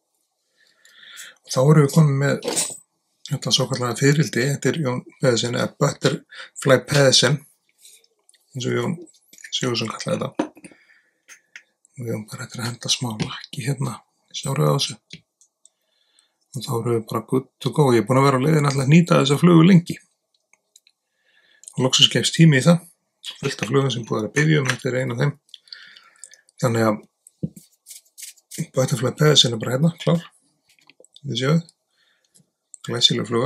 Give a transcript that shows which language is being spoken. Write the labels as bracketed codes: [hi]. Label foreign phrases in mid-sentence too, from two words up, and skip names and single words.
[is] Og þá erum við komið með þetta svokallaða fiðrildi eftir Jón Pedersen, eða Butterfly Pedersen, eins og Jón Sigurðsson kallaði þetta. Og við erum bara eftir að henda smá lakki sárið á þessu. Og þá erum við bara [en] good to go. [is] Ég er búin að vera á leiðinni að nýta þessa flugu lengi. Og loksins gefst tími í það. Fullt af flugum sem búið að biðja þetta eina af þeim. Þannig að Butterfly Pedersen er bara klár. Þið séuð. Glæsileg fluga.